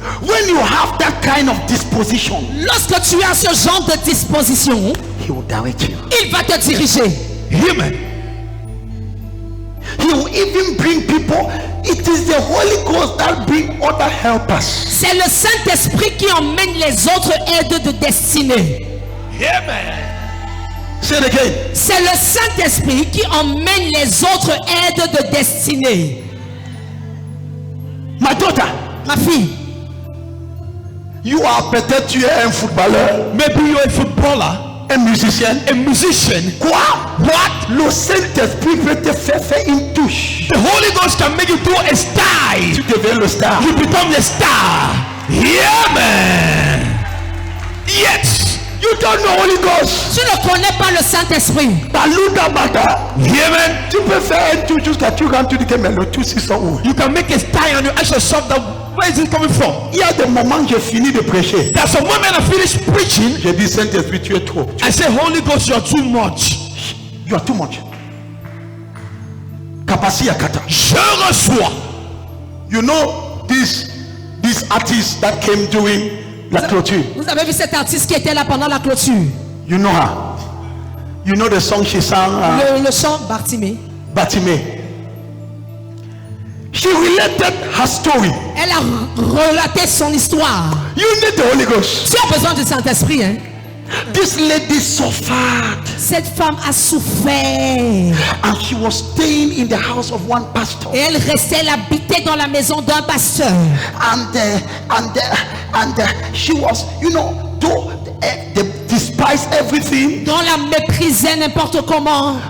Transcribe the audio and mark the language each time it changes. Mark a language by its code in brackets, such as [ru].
[en] When you have that kind of disposition, [fr] lorsque tu as ce genre de disposition, [en] He will direct you. [fr] il va te diriger. [en] Amen. He will even bring people. It is the Holy Ghost that bring other helpers. [fr] C'est le Saint-Esprit qui emmène les autres aides de destinée. [en] Amen. Say it again. [fr] C'est le Saint-Esprit qui emmène les autres aides de destinée. [en] My daughter, [fr] Ma fille, [en] you are [fr] peut-être tu es un footballeur, [en] Maybe you're a footballer, [fr] un musicien. [en] a musician. [fr] Quoi? [en] What? [fr] Le Saint-Esprit peut te faire une touche. [en] The Holy Ghost can make you do a star. [fr] Tu deviens le star. [en] You become the star. Yeah, man. Yes. You don't know Holy Ghost. [fr] tu ne connais pas le Saint-Esprit. Baluda bata. [en] Yeah, man. [fr] Tu peux faire un touche jusqu'à tu rentres, tu dis que mais le touche ils sont où? [en] You can make a star and you ask yourself that where is it coming from? [fr] Il y a des moments j'ai fini de prêcher. [en] There's some moment I finish preaching. [fr] J'ai dit Saint-Esprit, tu es trop. [en] I say, Holy Ghost, you are too much. You are too much. Kapasi yakata. [fr] Je reçois. [en] You know this artist that came during [fr] la clôture. Vous avez vu cet artiste qui était là pendant la clôture? [en] You know her. You know the song she sang, [fr] Le chant Bartimée. [en] Batime. She related her story. [fr] Elle a relaté son histoire. [en] You need the Holy Ghost. [fr] Tu as besoin du Saint-Esprit, hein? [en] This lady suffered [fr] Cette femme a souffert. [en] and she was staying in the house of one pastor. [fr] Et elle restait, elle habitait dans la maison d'un pasteur. [en] And she was, you know, though they despised everything, [fr] Dont la méprisait n'importe comment.